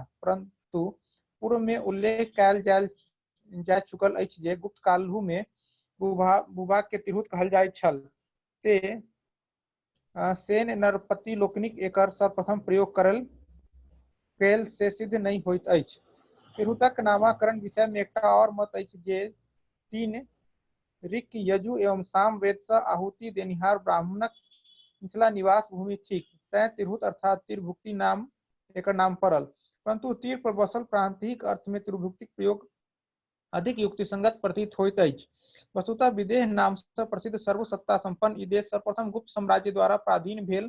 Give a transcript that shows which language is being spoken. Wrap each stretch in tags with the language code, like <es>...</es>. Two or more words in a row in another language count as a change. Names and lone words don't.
<mai>परंतु पूर्व में उल्लेख कयल जा चुकल अछि जे गुप्त कालहु में भूभाग के तिरहुत कहल जाइत छल। ते सेन नरपति लोकनिक एकर सर्वप्रथम प्रयोग कैल से सिद्ध नहीं होइत अछि। तिरहुतक नामकरण विषय में एकटा और मत अछि जे 3 ऋक्, यजु एवं साम वेद से आहुति देनिहार ब्राह्मणक मिथिला निवास भूमि थिक, तैं तिरहुत अर्थात तिरभुक्ति नाम एकर नाम पड़ल। परंतु तीर पर बसल प्रांतिक अर्थ में तिरभुक्तिक प्रयोग अधिक युक्तिसंगत प्रतीत होइत अछि। वस्तुतः विदेह नाम से प्रसिद्ध सर्वसत्ता संपन्न ई देश सर्वप्रथम गुप्त साम्राज्य द्वारा पराधीन भेल।</mai>